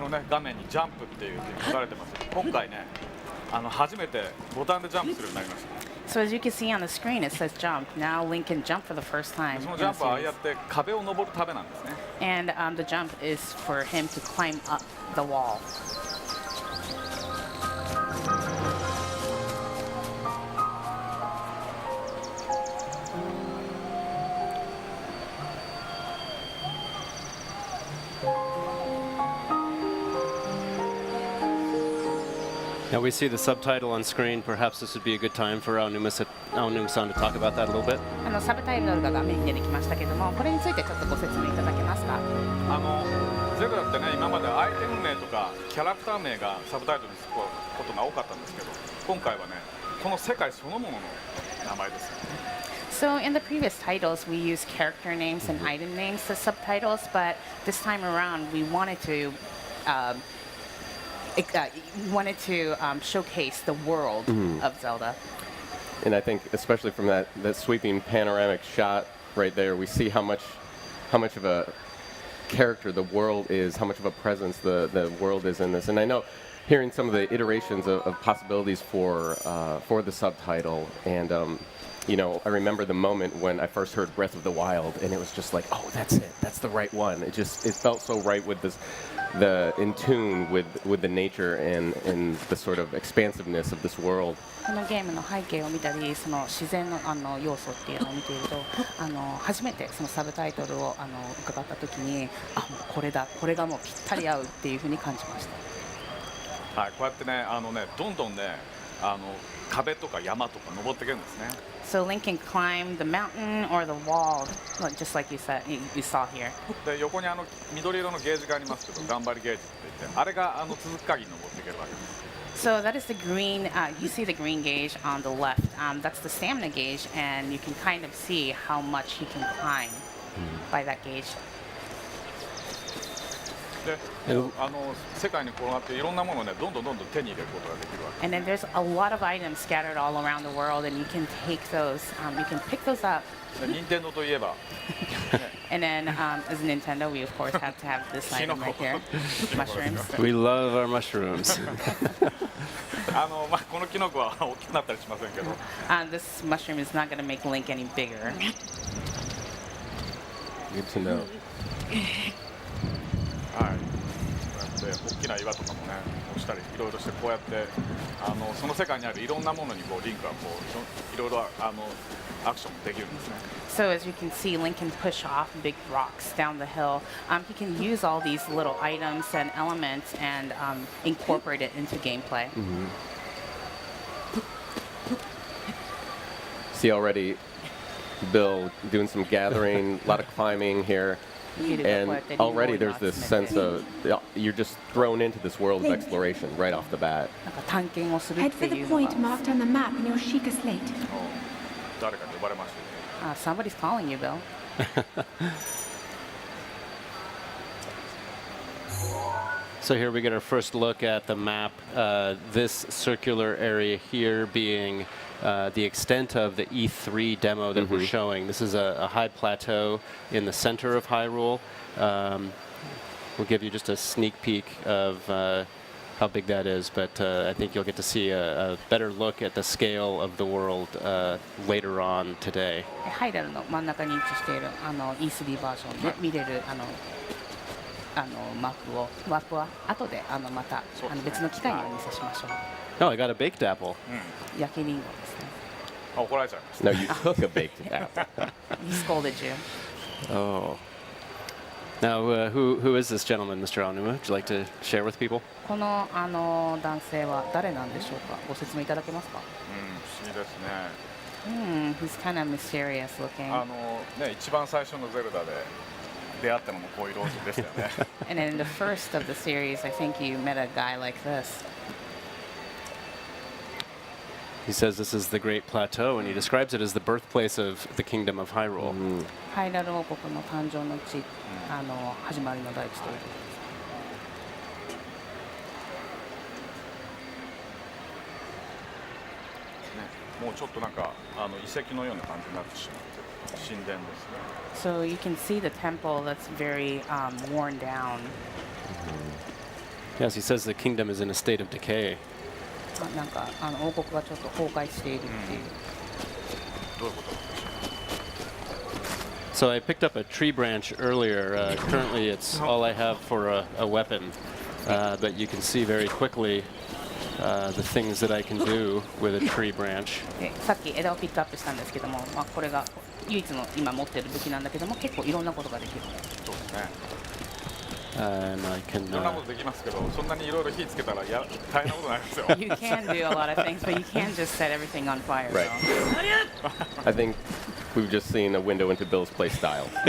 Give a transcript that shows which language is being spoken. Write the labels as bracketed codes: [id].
[ja] 画面にジャンプっていうふうに書かれてます。今回ね、初めてボタンでジャンプするようになりました。 [en] So as you can see on the screen, it says jump. Now Link can jump for the first time. [ja] その [en] in [ja] ジャン [en] the [ja] プはああ [en] series. [ja] やって壁を登るためなんですね。 [en] And the jump is for him to climb up the wall. Now we see the subtitle on screen. Perhaps this would be a good time for Aonuma-san to talk about that a little bit. [ja] サブタイトルが画面に出てきましたけども、これについてちょっとご説明いただけますか。ゼルダってね、今までアイテム名とかキャラクター名がサブタイトルにつくことが多かったんですけど、今回はね、この世界そのものの名前ですよね。 [en] So in the previous titles, we used character names and item names as subtitles, but this time around, we wanted to showcase the world of Zelda. And I think, especially from that sweeping panoramic shot right there, we see how much of a character the world is, how much of a presence the world is in this. And I know, hearing some of the iterations of possibilities for the subtitle, and you know, I remember the moment when I first heard Breath of the Wild, and it was just like, oh, that's it, that's the right one. It felt so right with in tune with the nature and the sort of expansiveness of this world. [ja] このゲームの背景を見たり、その自然の要素っていうのを見ていると、初めてそのサブタイトルを伺った時に、もうこれだ、これがもうぴったり合うっていうふうに感じました。はい、こうやってね、どんどんね、壁とか山とか登っていけるんですね。 [en] So Link can climb the mountain or the wall, just like you saw here. [ja] で横に緑色のゲージがありますけど、頑張りゲージって言って、あれが続く限り登っていけるわけです。 [en] So that is the green. You see the green gauge on the left. That's the stamina gauge, and you can kind of see how much he can climb by that gauge. [ja] で、世界に転がっていろんなものをね、どんどん手に入れることができるわけ。 [en] And then there's a lot of items scattered all around the world, and you can take those. You can pick those up. [ja] 任天堂といえば。 [en] And then, as Nintendo, we of course have to have this item right here, mushrooms. We love our mushrooms. [ja] このキノコは大きくなったりしませんけど。 [en] This mushroom is not going to make Link any bigger. Good to know. [ja] はい。こうやって大きな岩とかもね、押したりいろいろしてこうやってその世界にあるいろんなものにこうリンクがこういろいろアクションできるんですね。 [en] So as you can see, Link can push off big rocks down the hill. He can use all these little items and elements and incorporate it into gameplay. See already, Bill doing some gathering, a lot of climbing here. And already there's this sense of you're just thrown into this world of exploration right off the bat. Head for the point marked on the map in your Sheikah slate. Somebody's calling you, Bill. So here we get our first look at the map. This circular area here being the extent of the E3 demo that we're showing. This is a high plateau in the center of Hyrule. We'll give you just a sneak peek of how big that is, but I think you'll get to see a better look at the scale of the world later on today. [ja] ハイラルの真ん中に位置しているE3 バージョンで見れるマップは後でまた別の機会にお見せしましょう。 [en] Oh, I got a baked apple. [ja] 焼きリンゴですね。怒られちゃいました。 [en] No, you took a baked apple. He scolded you. Oh. Now, who is this gentleman, Mr. Aonuma? Would you like to share with people? [ja] この男性は誰なんでしょうか。ご説明いただけますか。不思議ですね。 [en] He's kind of myserious looking. [ja] ね、一番最初のゼルダで出会ったのもこういうローズでしたよね。 [en] And in the first of the series, I think you met a guy like this. He says this is the Great Plateau, and he describes it as the birthplace of the Kingdom of Hyrule. [ja] ハイラル王国の誕生の地、始まりの大地ということです。もうちょっとなんか遺跡のような感じになってしまってる神殿ですね。 [en] So you can see the temple that's very worn down. Yes, he says the kingdom is in a state of decay. [ja] なんか王国がちょっと崩壊しているっていう。どういうこと？ [en] So I picked up a tree branch earlier. Currently, it's all I have for a weapon, but you can see very quickly the things that I can do with a tree branch. [ja] でさっき枝をピックアップしたんですけども、これが唯一の今持っている武器なんだけども、結構いろんなことができる。そうですね。 [en] And I can. [ja] いろんなことできますけど、そんなにいろいろ火つけたら大変なことになりますよ。 [en] You can do a lot of things, but you can't just set everything on fire. Right. I think we've just seen a window into Bill's play style.